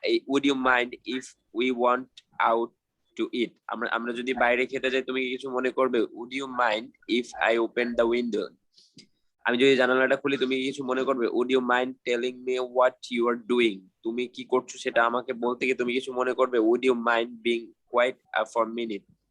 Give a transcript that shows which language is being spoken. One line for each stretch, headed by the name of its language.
English: Would you mind if we went out to eat?
Bangla: আমরা যদি বাইরে খেতে যাই তুমি কিছু মনে করবে?
English: Would you mind if I open the window?
Bangla: আমি যদি জানালাটা খুলি তুমি কিছু মনে করবে?
English: Would you mind telling me what you are doing?
Bangla: তুমি কি করছো সেটা আমাকে বলতে গিয়ে তুমি কিছু মনে করবে?
English: Would you mind being quiet for a minute?